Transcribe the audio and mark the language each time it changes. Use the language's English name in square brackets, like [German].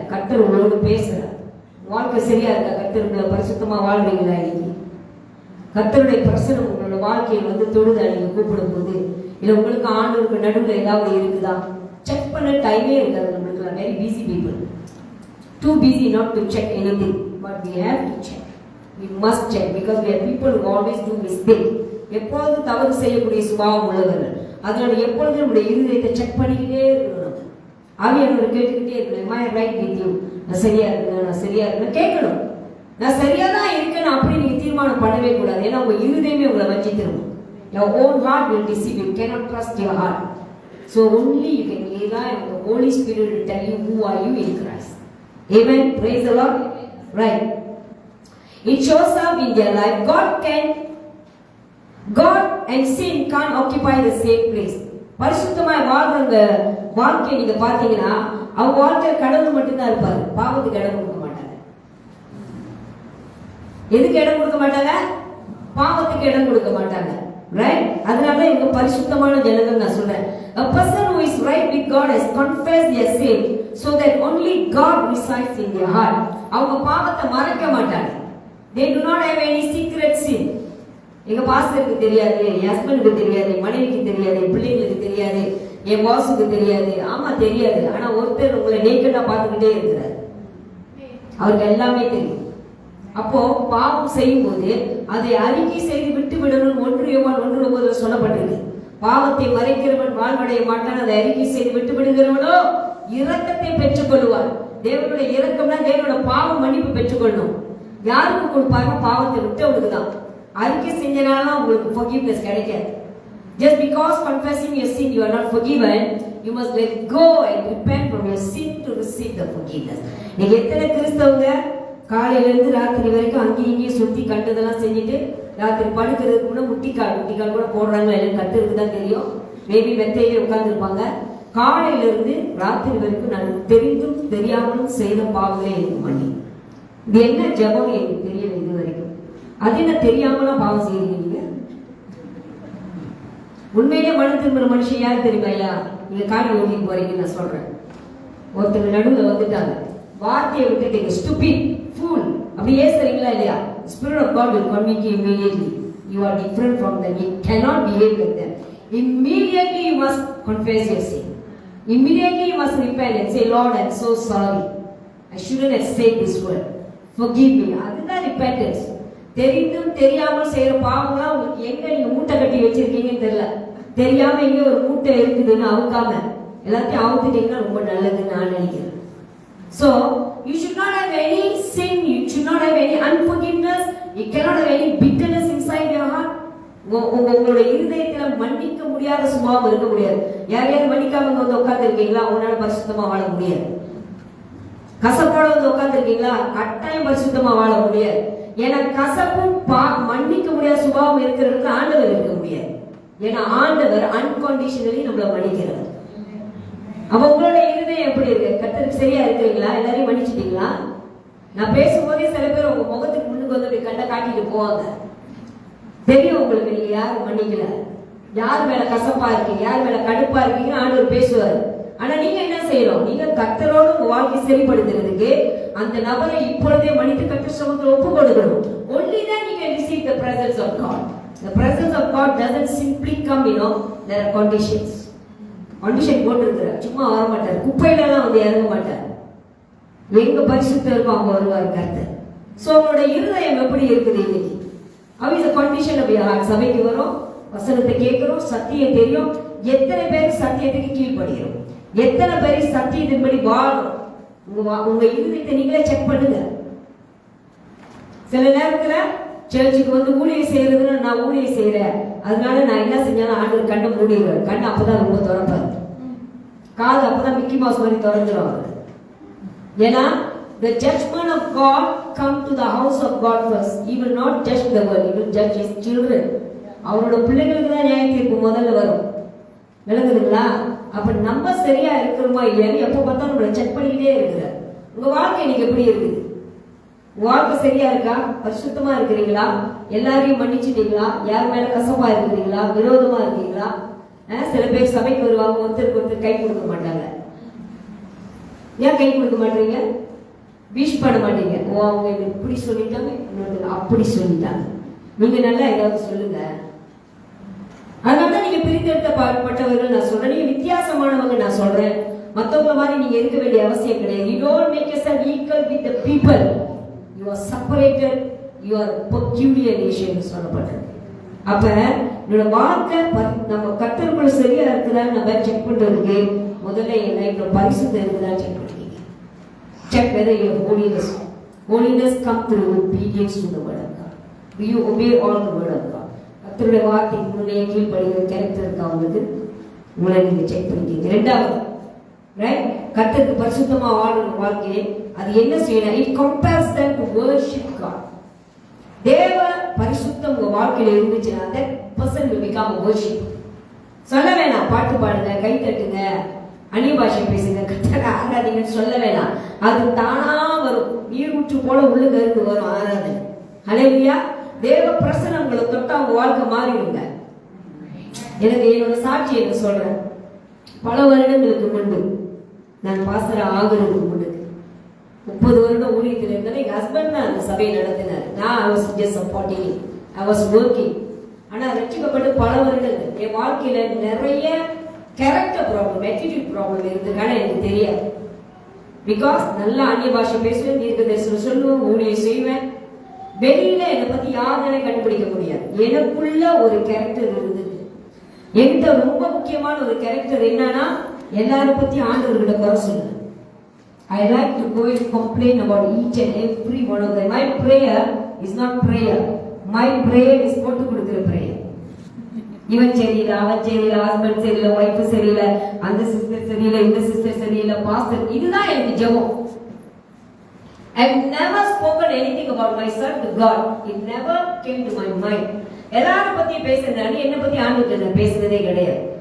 [Tamil] கர்த்தர் உங்களோடு பேசுறார். வாழ்க்கை சரியா இருக்கா? கர்த்தருக்குள்ள பரிசுத்தமா வாழ்றீங்களா? இன்னைக்கு கர்த்தருடைய பிரசனம் உங்களோட வாழ்க்கையில் வந்து தொடுதா? நீங்க கூப்பிடும் போது இல்ல உங்களுக்கு ஆண்டவருக்கு நடுவில் ஏதாவது இருக்குதா? செக் பண்ண டைமே இருக்காது நம்மளுக்கு. [English] Very busy people, too busy not to check anything, but we have to check. We must check because we are people who always do mistake. [Tamil] எப்பொழுது தவறு செய்யக்கூடிய சுபாவம் உள்ளவர்கள். அதனால எப்பொழுது நம்முடைய இருதயத்தை செக் பண்ணிக்கிட்டே இருக்கணும். ஆவியானவர் கேட்டுக்கிட்டே இருக்கணும், [English] am I right with you? [Tamil] நான் சரியா இருக்கேன், நான் சரியா இருக்கேன் கேட்கணும். நான் சரியா தான் இருக்கேன் அப்படி நீங்க தீர்மானம் பண்ணவே கூடாது. ஏன்னா உங்க இருதயமே உங்களை வஞ்சித்திரும். [English] Your own heart will deceive you. You cannot trust your heart. So only you can rely on the Holy Spirit to tell you who are you in Christ. Amen. Praise the Lord. Right. It shows up in their life. God can God and sin can't occupy the same place. [Tamil] பரிசுத்தமாய் வாழ்றவங்க வாழ்க்கையை நீங்க பாத்தீங்கன்னா அவங்க வாழ்க்கையில கடவுள் மட்டும்தான் இருப்பாரு, பாவத்துக்கு இடம் கொடுக்க மாட்டாங்க. எதுக்கு இடம் கொடுக்க மாட்டாங்க? பாவத்துக்கு இடம் கொடுக்க மாட்டாங்க. ரைட்? அதனால இவங்க பரிசுத்தமான ஜனங்கள் நான் சொல்றேன். [English] A person who is right with God has confessed their sin so that only God resides in their heart. [Tamil] அவங்க பாவத்தை மறைக்க மாட்டாங்க. [English] They do not have any secret sin. [Tamil] எங்க பாஸ்டருக்கு தெரியாது, என் ஹஸ்பண்டுக்கு தெரியாது, மனைவிக்கு தெரியாது, பிள்ளைங்களுக்கு தெரியாது, என் பாஸுக்கு தெரியாது. ஆமா தெரியாது. ஆனா ஒருத்தர் உங்களை நேக்கடா பார்த்துக்கிட்டே இருக்கிறார், அவருக்கு எல்லாமே தெரியும். அப்போ பாவம் செய்யும் போது அதை அறிக்கை செய்து விட்டு விடணும். 1 சொல்லப்பட்டிருக்கு, பாவத்தை மறைக்கிறவன் வாழ்வடைய மாட்டான், அதை அறிக்கை செய்து விட்டு விடுகிறவனோ இரக்கத்தை பெற்றுக் கொள்வார். தேவனுடைய இரக்கம்னா தேவனோட பாவம் மன்னிப்பு பெற்றுக்கொள்ளணும். யாருக்கு கொடுப்பாங்க? பாவத்தை விட்டவனுக்கு தான். அறிக்கை செஞ்சனால உங்களுக்கு forgiveness கிடைக்காது. [English] Just because confessing your sin you are not forgiven, you must let go and repent from your sin to receive the forgiveness. [Tamil] நீங்க எத்தனை கிறிஸ்தவங்க காலையில இருந்து ராத்திரி வரைக்கும் அங்கேயும் இங்கேயும் சுத்தி கண்டதெல்லாம் செஞ்சுட்டு ராத்திரி படுக்கிறதுக்கு முன்னாடி முட்டிக்கால் கூட போடுறாங்களா இல்லைன்னு கத்துருக்கு தான் தெரியும். மேபி மெத்தையிலே உட்கார்ந்துருப்பாங்க. காலையில இருந்து ராத்திரி வரைக்கும் நான் தெரிந்தும் தெரியாமலும் செய்த பாவங்களே எனக்கு மன்னி. இது என்ன ஜபம் எனக்கு தெரியல இது வரைக்கும். அது என்ன தெரியாமலாம் பாவம் செய்யறீங்க நீங்க? உண்மையிலே மனம் திரும்புற மனுஷன் யாரு தெரியுமா? ஐயா நீங்க காட்டி ஓட்டிட்டு போறீங்கன்னு நான் சொல்றேன். ஒருத்தர் நடுவில் வந்துட்டாங்க, வார்த்தையை விட்டுட்டீங்க, ஸ்டூபிட் ஃபூல் அப்படி ஏசுறீங்களா இல்லையா? [English] Spirit of God will convict you immediately. You are different from them. You cannot behave like them. Immediately you must confess your sin. Immediately you must repent and say, Lord, I am so sorry. I shouldn't have said this word. Forgive me. [Tamil] அதுதான் repentance. தெரிந்தும் தெரியாமல் செய்யற பாவம்லாம் உங்களுக்கு எங்க நீங்க மூட்டை கட்டி வச்சிருக்கீங்கன்னு தெரியல. தெரியாம எங்க ஒரு மூட்டை இருக்குதுன்னு அவுக்காம எல்லாத்தையும் அவுத்துட்டீங்கன்னா ரொம்ப நல்லதுன்னு நான் நினைக்கிறேன். [English] So you should not have any sin, you should not have any unforgiveness, you cannot have any bitterness inside your heart. [Tamil] உங்களோட இருதயத்துல மன்னிக்க முடியாத சுபாவம் இருக்க முடியாது. யாரையாவது மன்னிக்காம வந்து உட்கார்ந்து இருக்கீங்களா? உங்களால பரிசுத்தமா வாழ முடியாது. கசப்போட வந்து உட்கார்ந்து இருக்கீங்களா? கட்டாயம் பரிசுத்தமா வாழ முடியாது. ஏன்னா கசப்பும் மன்னிக்க முடியாத சுபாவம் இருக்கிறது ஆண்டவர் இருக்க முடியாது. ஏன்னா ஆண்டவர் அன்கண்டிஷனலி நம்மள மன்னிக்கிறார். அப்ப உங்களோட இருதயம் எப்படி இருக்கு? கர்த்தருக்கு சரியா இருக்கிறீங்களா? எல்லாரையும் மன்னிச்சிட்டீங்களா? நான் பேசும்போதே சில பேர் உங்க முகத்துக்கு முன்னுக்கு வந்து கண்ட காட்டிட்டு போவாங்க. தெரியும் உங்களுக்கு நீங்க யாரும் மன்னிக்கல, யார் மேல கசப்பா இருக்கீங்க, யார் மேல கடுப்பா இருக்கீங்க ஆண்டவர் பேசுவார். ஆனா நீங்க என்ன செய்யணும்? நீங்க கர்த்தரோடு உங்க வாழ்க்கை சரிப்படுத்துறதுக்கு அந்த நபரை இப்பொழுதே மன்னித்து கர்த்தர் சமூகத்தில் ஒப்பு கொடுக்கணும். [English] Only then you can receive the presence of God. The presence of God doesn't simply come, there are conditions. [Tamil] Condition போட்டிருக்கிறார், சும்மா வர மாட்டார், குப்பையில எல்லாம் வந்து இறங்க மாட்டார். எங்க பரிசுத்தம் இருக்கும் அவங்க வருவார் கர்த்தர். சோ உங்களோட இருதயம் எப்படி இருக்குது இன்னைக்கு? [English] How is the condition of your heart? [Tamil] சபைக்கு வரும், வசனத்தை கேட்கிறோம், சத்தியம் தெரியும். எத்தனை பேர் சத்தியத்துக்கு கீழ்ப்படுகிறோம்? எத்தனை பேர் சத்தியத்தின்படி வாழும்? உங்க இருதயத்தை நீங்களே செக் பண்ணுங்க. சில நேரத்துல சர்ச்சுக்கு வந்து ஊழியம் செய்யறதுன்னா நான் ஊழியம் செய்யறேன், அதனால நான் என்ன செஞ்சாலும் ஆண்டவர் கண்ணை மூடிடுவார். கண்ணை அப்பதான் ரொம்ப திறப்பாரு, காது அப்பதான் மிக்கி மவுஸ் மாதிரி திறந்துருவாங்க. [English] ஏன்னா the judgment of God come to the house of God first. He will not judge the world, he will judge his children. [Tamil] அவரோட பிள்ளைகளுக்கு தான் நியாய தீர்ப்பு முதல்ல வரும். விளங்குதுங்களா? அப்ப நம்ம சரியா இருக்கிறோமா இல்லையான்னு எப்ப பார்த்தா நம்மளை செக் பண்ணிக்கிட்டே இருக்கிறார். உங்க வாழ்க்கை இன்னைக்கு எப்படி இருக்குது? வாழ்க்கை சரியா இருக்கா? பரிசுத்தமா இருக்கிறீங்களா? எல்லாரையும் மன்னிச்சுட்டீங்களா? யார் மேல கசப்பா இருக்கிறீங்களா? விரோதமா இருக்கீங்களா? சில பேர் சபைக்கு வருவாங்க, ஒருத்தருக்கு ஒருத்தர் கை கொடுக்க மாட்டாங்க. ஏன் கை கொடுக்க மாட்டீங்க? விஷ் பண்ண மாட்டீங்க. ஓ அவங்க இப்படி சொல்லிட்டாங்க, அப்படி சொல்லிட்டாங்க. நீங்க நல்லா ஏதாவது சொல்லுங்க. அதனாலதான் நீங்க பிரித்தெடுக்கப்பட்டவர்கள் நான் சொல்றேன். நீங்க வித்தியாசமானவங்க நான் சொல்றேன். மத்தவங்க மாதிரி நீங்க இருக்க வேண்டிய அவசியம் கிடையாது. [English] You don't make yourself equal with the people. You are separated. You are peculiar nation [Tamil] சொல்லப்பட்டிருக்கு. அப்ப என்னோட வாழ்க்கை நம்ம கர்த்தருக்குள்ள சரியா இருக்குதா நம்ம செக் பண்றதுக்கு முதல்ல என் லைஃப்ல பரிசுத்தம் இருக்குதா செக் பண்ணிக்கங்க. [English] Check whether your holiness come through obedience to the word of God. Do you obey all the word of God? [Tamil] கர்த்தருடைய வார்த்தைக்கு முன்னே கீழ்ப்படிகிற கேரக்டர் இருக்கா உங்களுக்கு? உங்களை நீங்க செக் பண்ணிக்கங்க. ரெண்டாவது, ரைட், கர்த்தருக்கு பரிசுத்தமா வாழுற வாழ்க்கை அது என்ன செய்யணும்? [English] It compels them to worship God. [Tamil] தேவ பரிசுத்தம் உங்க வாழ்க்கையில இருந்துச்சுன்னா [English] that person will become a worship. [Tamil] சொல்ல வேணாம் பாட்டு பாடுங்க, கை தட்டுங்க, அந்நிய பாஷை பேசுங்க, கர்த்தரை ஆராதிங்கன்னு சொல்ல வேணாம். அது தானா வரும், நீர் ஊற்று போல உள்ளுங்க இருந்து வரும் ஆராதனை. ஹல்லேலூயா. தேவ பிரசன்னம் உங்களை தொட்டா உங்க வாழ்க்கை மாறிடுங்க. எனக்கு என்னோட சாட்சி என்ன சொல்றேன். பல வருடங்களுக்கு முன்பு நான் பாஸ்டர் ஆகிறதுக்கு முன்பு 30 வருடம் ஊழியத்தில் இருந்தாலும் எங்க ஹஸ்பண்ட் தான் அந்த சபையை நடத்தினார். [English] நான் I was just supporting, I was working. [Tamil] ஆனா ரட்சிக்கப்பட்டு பல வருடங்கள் என் வாழ்க்கையில நிறைய கேரக்டர் ப்ராப்ளம், ஆட்டிடியூட் ப்ராப்ளம் இருந்ததுக்கான எனக்கு தெரியாது. பிகாஸ் நல்லா அந்நிய பாஷை பேசுவேன், தீர்க்க தரிசனம் சொல்லுவேன், ஊழியம் செய்வேன். வெளியில என்னை பத்தி யாருனாலே கண்டுபிடிக்க முடியாது. எனக்குள்ள ஒரு கேரக்டர் இருந்தது. என்கிட்ட ரொம்ப முக்கியமான ஒரு கேரக்டர் என்னன்னா, எல்லாரும் பத்தி ஆண்டவர்கிட்ட குறை சொல்லுவேன். [English] I like to go and complain about each and every one of them. My prayer is not prayer. My prayer is [Tamil] போட்டு கொடுக்கிற [English] prayer. [Tamil] இவன் சரியில்லை, அவன் சரியில்லை, ஹஸ்பண்ட் சரியில்லை, ஒய்ஃப் சரியில்லை, அந்த சிஸ்டர் சரியில்லை, இந்த சிஸ்டர் சரியில்லை, பாஸ்டர், இதுதான் எனக்கு ஜெபம். [English] I've never spoken anything about myself to God. It never came to my mind. [Tamil] எல்லாரும் பத்தி பேசுறேன், என்ன பத்தி ஆண்டவர்கிட்ட நான் பேசுனதே கிடையாது.